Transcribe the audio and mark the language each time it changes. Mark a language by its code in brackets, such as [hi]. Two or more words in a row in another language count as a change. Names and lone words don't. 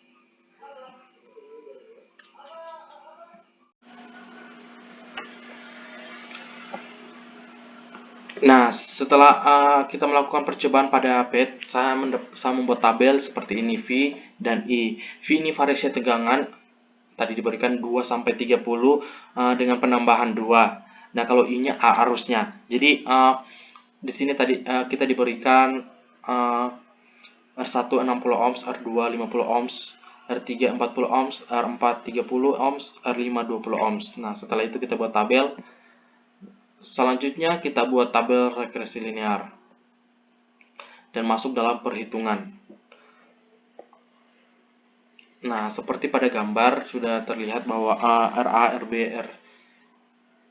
[id] Nah, setelah kita melakukan percobaan pada PET, saya membuat tabel seperti ini, V dan I. V ini variasi tegangan, tadi diberikan 2 sampai 30 dengan penambahan 2. Nah, kalau I-nya arusnya. Jadi di sini tadi kita diberikan R1 60 ohms, R2 50 ohms, R3 40 ohms, R4 30 ohms, R5 20 ohms. Nah, setelah itu kita buat tabel. Selanjutnya kita buat tabel regresi linear dan masuk dalam perhitungan. Nah, seperti pada gambar sudah terlihat bahwa RA, RB, RC.